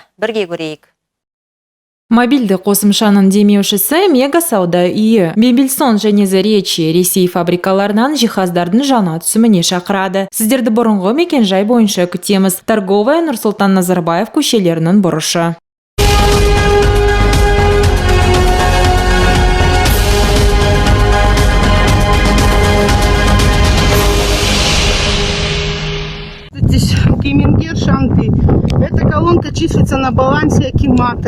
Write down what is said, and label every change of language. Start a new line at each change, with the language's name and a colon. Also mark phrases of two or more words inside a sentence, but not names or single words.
Kazakh: Бірге көрейік. Мобильді қосымшаның демеушісі Мега сауда үйі. Мебельсон және Заречье Ресей фабрикаларынан жиһаздардың жаңа түсіміне шақырады. Сіздерді бұрынғы мекен-жай бойынша күтеміз. Торговая Нұрсұлтан Назарбаев көшелерінің бұрышы.
Russian: Здесь Кемеңгер Шанты. Эта колонка числится на балансе Акимата.